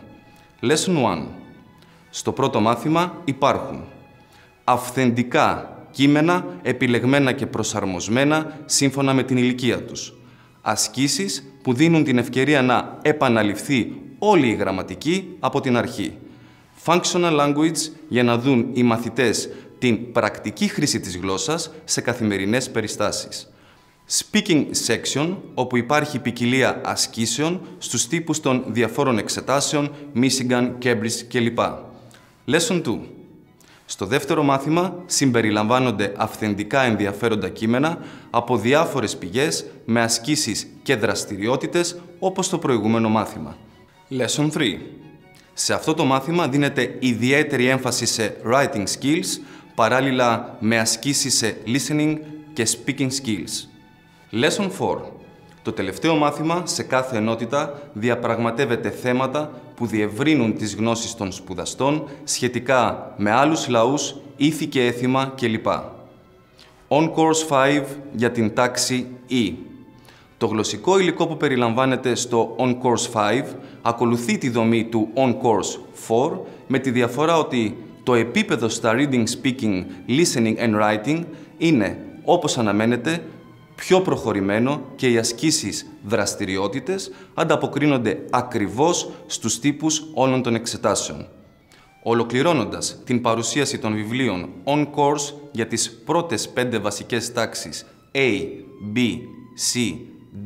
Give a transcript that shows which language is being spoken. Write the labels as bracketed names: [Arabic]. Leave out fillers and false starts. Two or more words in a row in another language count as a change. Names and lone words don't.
[English] Lesson 1. [Greek] Στο πρώτο μάθημα υπάρχουν αυθεντικά κείμενα επιλεγμένα και προσαρμοσμένα σύμφωνα με την ηλικία τους. Ασκήσεις που δίνουν την ευκαιρία να επαναληφθεί όλη η γραμματική από την αρχή. [English] Functional language [Greek] για να δουν οι μαθητές την πρακτική χρήση της γλώσσας σε καθημερινές περιστάσεις. [English] Speaking section, [Greek] όπου υπάρχει ποικιλία ασκήσεων στους τύπους των διαφόρων εξετάσεων, Michigan, Cambridge κλπ. [English] Lesson 2. [Greek] Στο δεύτερο μάθημα συμπεριλαμβάνονται αυθεντικά ενδιαφέροντα κείμενα από διάφορες πηγές με ασκήσεις και δραστηριότητες όπως το προηγούμενο μάθημα. [English] Lesson 3. [Greek] Σε αυτό το μάθημα δίνεται ιδιαίτερη έμφαση σε [English] writing skills [Greek] παράλληλα με ασκήσεις σε listening και [English] speaking skills. Lesson 4. [Greek] Το τελευταίο μάθημα σε κάθε ενότητα διαπραγματεύεται θέματα που διευρύνουν τις γνώσεις των σπουδαστών σχετικά με άλλους λαούς, ήθη και έθιμα κλπ. On Course 5 για την τάξη E. Το γλωσσικό υλικό που περιλαμβάνεται στο On Course 5 ακολουθεί τη δομή του On Course 4 με τη διαφορά ότι το επίπεδο στα [English] reading, speaking, listening and writing [Greek] είναι, όπως αναμένεται, πιο προχωρημένο και οι ασκήσεις δραστηριότητες ανταποκρίνονται ακριβώς στους τύπους όλων των εξετάσεων. Ολοκληρώνοντας την παρουσίαση των βιβλίων On Course για τις πρώτες 5 βασικές τάξεις A, B, C, D,